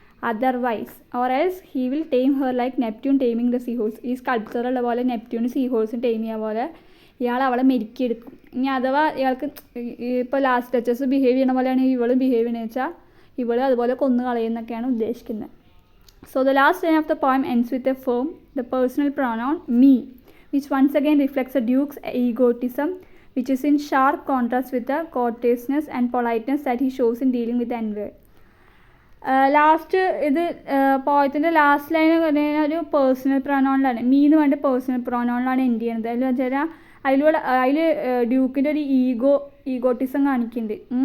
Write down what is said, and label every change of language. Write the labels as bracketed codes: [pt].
[en] Otherwise or else he will time her like Neptune timing the seahorse. [ml] ഈ സ്കൾപ്ചറുള്ള പോലെ Neptune സീഹോഴ്സും time ചെയ്യുക പോലെ ഇയാൾ അവളെ മെരുക്കിയെടുക്കും. ഇനി അഥവാ ഇയാൾക്ക് ഇപ്പോൾ ലാസ്റ്റ് ഡച്ചസ് ബിഹേവ് ചെയ്യണ പോലെയാണ് ഇവളും ബിഹേവ് ചെയ്യണമെന്ന് വെച്ചാൽ ഇവൾ അതുപോലെ കൊന്നു കളയുന്നൊക്കെയാണ് ഉദ്ദേശിക്കുന്നത്. [en] So the last line of the poem ends with a firm, the personal pronoun me, which once again reflects the Duke's egotism, which is in sharp contrast with the courteousness and politeness that he shows in dealing with the envoy. [ml] Last ഇത് പോയത്തിൻ്റെ last line എന്ന് പറഞ്ഞു കഴിഞ്ഞാൽ ഒരു personal പ്രൊനൗണിലാണ്, me എന്ന് പറഞ്ഞിട്ട് personal പ്രൊനൗണിലാണ് end ചെയ്യുന്നത്. അതിൽ വെച്ചാൽ അതിൽ ഡ്യൂക്കിൻ്റെ ഒരു ഈഗോട്ടിസം കാണിക്കുന്നുണ്ട്.